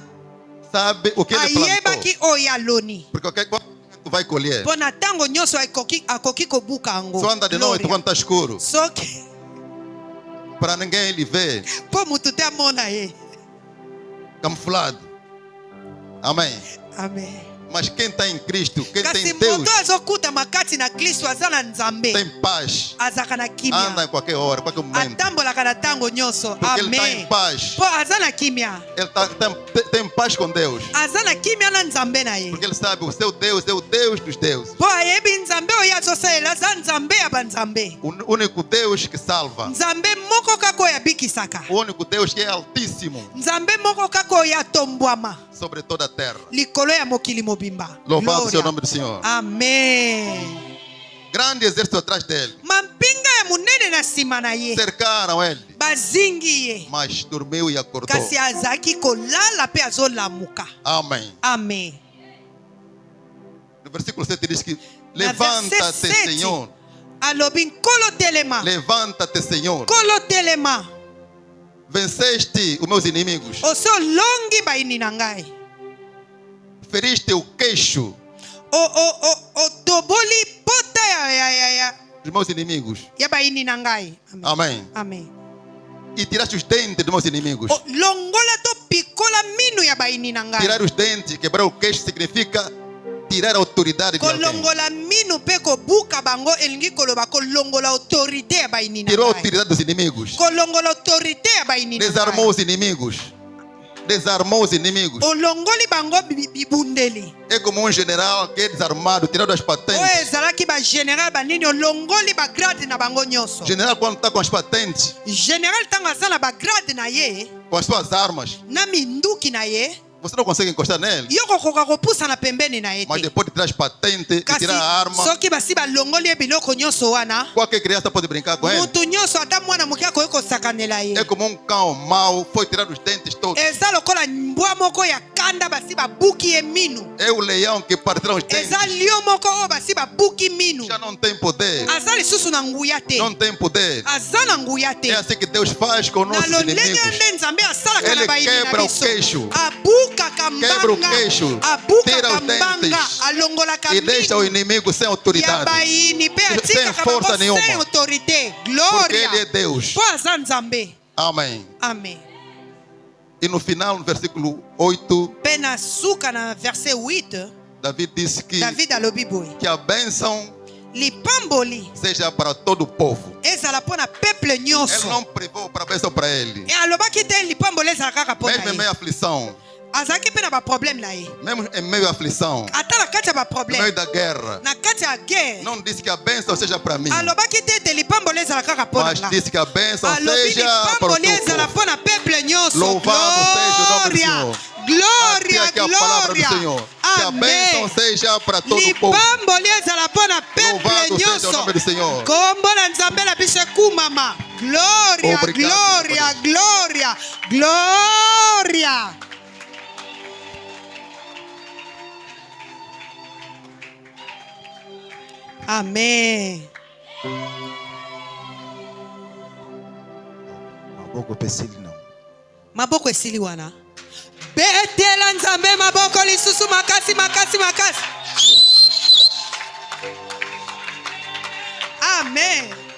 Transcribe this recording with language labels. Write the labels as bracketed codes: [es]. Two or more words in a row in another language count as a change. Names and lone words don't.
[pt] Sabe o que ele plantou. [ln] ayebaki oyo aloni [pt] Porque qualquer coisa tu vai colher. [ln] mpo na ntango nyonso akoki kobuka yango. [pt] Só anda de noite [ln] Gloria. [pt] quando está escuro. [ln] Soki [pt] Para ninguém lhe ver. [ln] mpo mutu te amona ye. [pt] Camuflado. Amém. [ln] Amen. [pt] Mas quem está em Cristo, quem [ln] Kasi [pt] tem Deus, [ln] moto azokuta makati na Kristo aza na Nzambe [pt] tem paz. [ln] azaka na [pt] Anda [ln] kimia [pt] em qualquer hora, qualquer momento. [ln] atambolaka na ntango nyonso. [pt] Porque ele está em [ln] Amen. [pt] paz. [ln] Po aza na kimia [pt] Ele tem paz com Deus. [ln] aza na kimia na Nzambe na ye. [pt] Porque ele sabe o seu Deus é o Deus dos deuses. [ln] Po ayebi Nzambe oyo azosalela aza Nzambe ya banzambe. [pt] O único Deus que salva. [ln] Nzambe moko kaka oyo abikisaka. [pt] O único Deus que é altíssimo [ln] Nzambe moko kaka oyo atombwama [pt] sobre toda a terra. [ln] likolo ya mokili mobimba. [pt] Louvado [ln] Gloria. [pt] seja o nome do Senhor. [ln] Amen. [pt] Grande exército atrás dele. [ln] Mampinga ya munene na nsima na ye [pt] Cercaram ele. [ln] bazingi ye, [pt] Mas dormiu e acordou. [ln] kasi azalaki kolala mpe azolamuka. [pt] Amém. [ln] Amen. [pt] No versículo 7 diz que [ln] Na [pt] levanta-te, [ln] verset 7. [pt] Senhor. [ln] Alobi nkolo telema, [pt] Levanta-te, Senhor. [ln] nkolo telema, [pt] Venceste os meus inimigos. [ln] osi olongi baini na ngai, [pt] Feriste o queixo [ln] otoboli pota [pt] dos meus inimigos. [ln] ya baini na ngai. Amen. [pt] Amém. [ln] Amen. [pt] E tiraste os dentes dos meus inimigos. [ln] Longola to pikola minu ya baini na ngai, [pt] Tirar os dentes, quebrar o queixo significa tirar a autoridade de alguém. [ln] kolongola minu mpe kobuka bango elingi koloba kolongola autorité ya baini na [pt] Tirou a [ln] ngai, [pt] autoridade dos inimigos. [ln] kolongola autorité ya baini na [pt] Desarmou [ln] ngai, [pt] os inimigos. Desarmou os inimigos. [ln] olongoli bango bibundeli [pt] É como um general que é desarmado, tirado as [ln] oyo [pt] patentes. [ln] ezalaki bagénéral banini olongoli bagrade na bango nyonso. [pt] General, quando está com as patentes, [ln] Général ntango aza na bagrade na ye [pt] com as suas armas, [ln] na minduki na ye, [pt] você não consegue encostar nele. [ln] yo kokoka kopusa na pembeni na ye [pt] Mas [ln] te. [pt] depois de tirar as patentes e [ln] Kasi [pt] tirar a arma, [ln] soki basi balongoli ye biloko nyonso wana, [pt] qualquer criança pode brincar com ele. [ln] mutu nyonso ata mwana moke akoki kosakanela ye. [pt] É como um cão mau, foi tirar os dentes todos. [ln] Eza lokola mbwa moko ya kanda basi babuki ye minu. [pt] É o leão que partiram os dentes. [ln] Eza lio moko oyo basi babuki minu. [pt] Já não tem poder. [ln] Aza lisusu na nguya te. [pt] Não tem poder. [ln] Aza na nguya te. [pt] É assim que Deus faz com [ln] Na [pt] nossos [ln] lolenge [pt] inimigos. [ln] nde Nzambe asalaka [pt] Ele [ln] na baini na [pt] quebra o [ln] biso. [pt] queixo. [ln] Abukaka [pt] Quebra o [ln] mbanga. [pt] queixo. [ln] Abukaka [pt] Tira os [ln] mbanga. [pt] dentes. [ln] Alongolaka [pt] E deixa o [ln] minu [pt] inimigo sem [ln] ya [pt] autoridade. [ln] baini pe [pt] Sem [ln] atikaka [pt] força [ln] bango [pt] nenhuma. [ln] sem autorité. [pt] Porque [ln] Glória. [pt] Ele é Deus. [ln] Po aza Nzambe. [pt] Amém. [ln] Amen. [pt] E no final, no versículo 8, [ln] Mpe na suka na verset 8, [pt] David disse que [ln] David alobi boye, [pt] a bênção [ln] lipamboli [pt] seja para todo o povo. [ln] ezala mpo na peuple [pt] Ele [ln] nyonso. [pt] não privou para a bênção para ele. [ln] E alobaki te lipamboli ezala kaka mpo [pt] Mesmo em [ln] na [pt] meio [ln] ye. [pt] à aflição, [ln] Azalaki mpe na baproblème na ye, [pt] mesmo em meio à aflição, [ln] ata na kati ya [pt] no meio [ln] baproblème, [pt] da guerra, [ln] na kati ya guerre, [pt] não disse que a bênção seja para mim, [ln] alobaki te ete lipamboli ezala kaka mpo na [pt] mas [ln] nga, [pt] disse que a bênção [ln] alobi [pt] seja para o [ln] lipamboli [pt] teu [ln] ezala [pt] povo. [ln] mpo na peuple nyonso. [pt] Louvado seja o nome do [ln] Glória, [pt] Senhor. [ln] glória, [pt] Aqui é a palavra do [ln] glória. [pt] Senhor. Que a bênção [ln] Amen. [pt] seja para todo o povo. [ln] Lipamboli ezala mpo na peuple [pt] Louvado seja o [ln] nyonso. [pt] nome do Senhor. [ln] Kombo na Nzambe na biso ekumama. [pt] Glória, Obrigado, glória, glória, glória. Amém. [ln] Maboko pesili não. Maboko esili wana. Betela Nzambe maboko lisusu makasi makasi makasi. Amen.